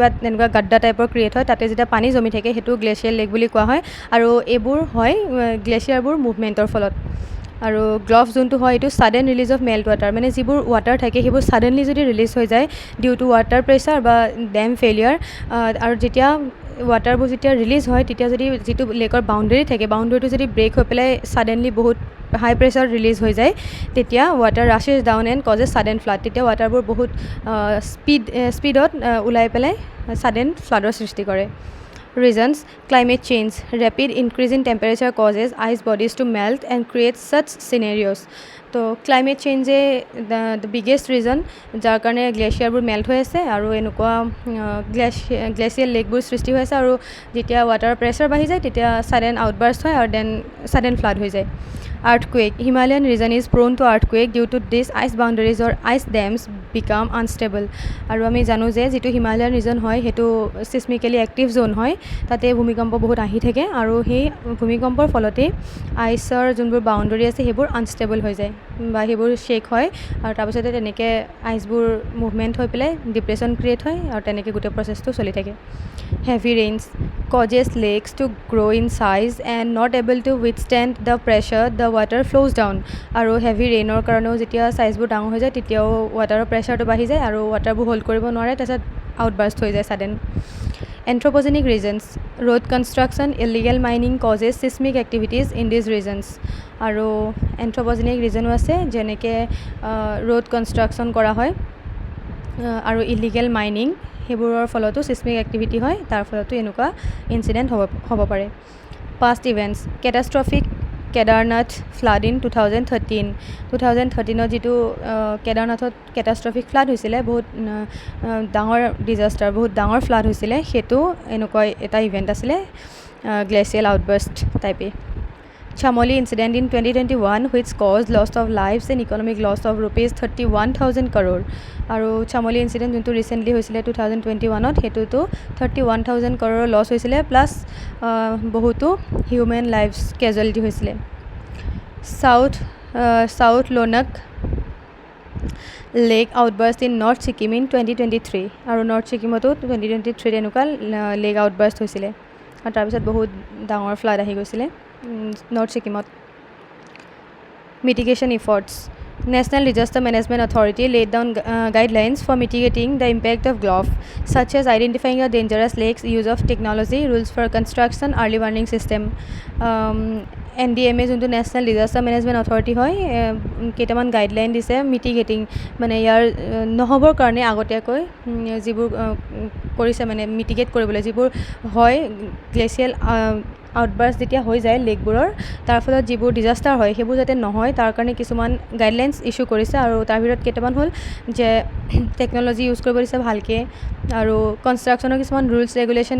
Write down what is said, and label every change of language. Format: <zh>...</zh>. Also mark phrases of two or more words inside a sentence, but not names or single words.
<as>এনেকুৱা গাড্ডা টাইপৰ ক্ৰিয়েট হয় তাতে যেতিয়া পানী জমি থাকে সেইটো</as> <en>glacial lake</en> <as>বুলি কোৱা হয় আৰু এইবোৰ হয় গ্লেচিয়াৰবোৰ মুভমেণ্টৰ ফলত আৰু গ্লফ যোনটো হয় এইটো</as> <en>sudden release of melt water</en> <as>মানে যিবোৰ ৱাটাৰ থাকে সেইবোৰ ছাডেনলি যদি ৰিলিজ হৈ যায়</as> <en>due to water pressure</en> <as>বা</as> <en>dam failure</en> <as>আৰু যেতিয়া ৱাটাৰবোৰ যেতিয়া ৰিলিজ হয় তেতিয়া যদি যিটো লেকৰ বাউণ্ডেৰী থাকে বাউণ্ডেৰীটো যদি ব্ৰেক হৈ পেলাই ছাডেনলি বহুত</as> <en>high pressure release</en> <as>হৈ যায় তেতিয়া</as> <en>water rushes down and causes sudden flood</en> <as>তেতিয়া ৱাটাৰবোৰ বহুত স্পীডত ওলাই পেলাই ছাডেন ফ্লাডৰ সৃষ্টি কৰে</as> <en>Reasons climate change rapid increase in temperature causes ice bodies to melt and creates such scenarios</en> <as>তো</as> <en>climate change the biggest reason</en> <as>যাৰ কাৰণে গ্লেচিয়াৰবোৰ মেল্ট হৈ আছে আৰু এনেকুৱা গ্লেচিয়েল লেকবোৰ সৃষ্টি হৈ আছে আৰু যেতিয়া ৱাটাৰ প্ৰেছাৰ বাঢ়ি যায় তেতিয়া</as> <en>sudden outburst</en> <as>হয় আৰু দেন</as> <en>sudden flood</en> <as>হৈ যায়</as> <en>Earthquake Himalayan region is prone to earthquake due to this ice boundaries or ice dams become unstable</en> <as>আৰু আমি জানো যে যেটো</as> <en>Himalayan region</en> <as>হয় হেতু</as> <en>seismically active zone</en> <as>হয় তাতে ভূমিকম্প বহুত আহি থাকে আৰু সেই ভূমিকম্পৰ ফলতে আইসৰ যোনবোৰ বাউন্ডাৰী আছে হেবোৰ আনষ্টেবল হৈ যায় বা হেবোৰ শেক হয় আৰু তাৰ পিছতে তেনেকে আইসবোৰ মুভমেন্ট হৈ পেলাই ডিপ্ৰেছন ক্ৰিয়েট হয় আৰু তেনেকে গোটেই প্ৰসেছটো চলি থাকে</as> <en>Heavy rains causes lakes to grow in size and not able to withstand the pressure the water flows down</en> <as>আৰু</as> <en>heavy rainৰ</en> <as>কাৰণেও যেতিয়া সাইজবোৰ ডাঙৰ হৈ যায় তেতিয়াও ৱাটাৰৰ প্ৰেছাৰটো বাঢ়ি যায় আৰু ৱাটাৰবোৰ হোল্ড কৰিব নোৱাৰে তাৰপিছত আউটবাৰ্ষ্ট হৈ যায় সাডেন</as> <en>Anthropogenic reasons road construction illegal mining causes seismic activities in these regions আৰু anthropogenic reasonও</en> <as>আছে যেনেকে</as> <en>road construction</en> <as>কৰা হয় আৰু</as> <en>illegal mining</en> <as>হেবোৰৰ ফলতো</as> <en>seismic activity হয়</en> <as>তাৰ ফলতো এনেকুৱা ইনসিডেন্ট হ'ব পাৰে</as> <en>Past events catastrophic Kedarnath flood in 2013</en> <as>যেটো কেদাৰনাথত</as> <en>catastrophic flood</en> <as>হৈছিলে বহুত ডাঙৰ ডিজাস্টাৰ বহুত ডাঙৰ flood হৈছিলে হেতু এনেকুৱা এটা ইভেন্ট আছিলে</as> <en>glacial outburst</en> <as>টাইপে</as> <en>Chamoli incident in 2021 which caused loss of lives and economic loss of rupees 31,000 crore</en> <as>আৰু Chamoli incident যোনটো ৰিসেন্টলি হৈছিলে 2021 ত হেতুটো 31,000 crore লছ হৈছিলে প্লাস বহুতো</as> <en>human lives casualty</en> <as>হৈছিলে</as> <en>South Lonak Lake outburst in North Sikkim in 2023</en> <as>আৰু North Sikkimতো 2023 এনেকুৱা লেক আউটবাৰ্ষ্ট হৈছিলে আৰু তাৰ পিছত বহুত ডাঙৰ ফ্লাড আহি গৈছিলে</as> <en>North Sikkimot Mitigation efforts National Disaster Management Authority laid down guidelines for mitigating the impact of GLOF such as identifying the dangerous lakes use of technology rules for construction early warning system</en> <as>NDMA যোনটো National Disaster Management Authority হয় কেইটামান গাইডলাইন দিছে মিটিগেটিং মানে ইয়াৰ নহবৰ কাৰণে আগতীয়াকৈ যিবোৰ কৰিছে মানে মিটিগেট কৰিবলৈ যিবোৰ হয়</as> <en>glacial outburst</en> <as>যেতিয়া হৈ যায় লেকবোৰৰ তাৰ ফলত যিবোৰ ডিজাস্টাৰ হয় হেবোৰ যাতে নহয় তাৰ কাৰণে কিছুমান গাইডলাইনছ ইস্যু কৰিছে আৰু তাৰ ভিতৰত কেইটামান হ'ল যে টেকনলজি ইউজ কৰিব দিছে ভালকে আৰু কনষ্ট্ৰাকচনৰ কিছুমান</as> <en>rules regulation</en>